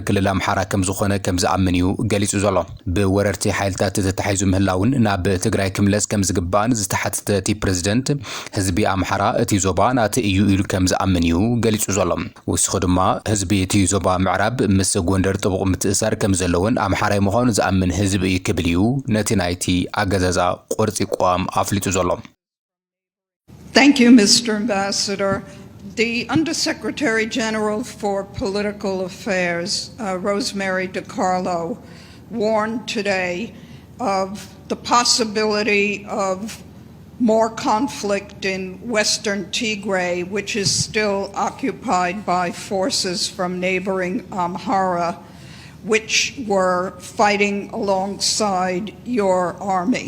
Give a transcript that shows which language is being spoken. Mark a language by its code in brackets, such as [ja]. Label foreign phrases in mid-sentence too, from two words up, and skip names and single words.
[ti] ክልል ኣምሓራ ከም ዝኾነ ከም ዝኣምን እዩ ገሊጹ ዘሎ ብወረርቲ ሓይልታት ተታሒዙ ምህላውን ናብ ትግራይ ክምለስ ከም ዝግባእን ዝተሓተተ እቲ ፕሬዝዳንት ህዝቢ ኣምሓራ እቲ ዞባ ናቲ እዩ ኢሉ ከም ዝኣምን እዩ ገሊጹ ዘሎ ወስኹ ድማ ህዝቢ እቲ ዞባ ምዕራብ ምስ ጎንደር ጥቡቕ ምትእሳር ከም ዘለውን ኣምሓራይ ምዃኑ ዝኣምን ህዝቢ እዩ ክብል እዩ ነቲ ናይቲ ኣገዛዛ ቁርጺ ቋም ኣፍሊጡ ዘሎ [en] Thank you, Mr. Ambassador. The Undersecretary General for Political Affairs, Rosemary DiCarlo, warned today of the possibility of more conflict in western Tigray, which is still occupied by forces from neighboring Amhara, which were fighting alongside your army.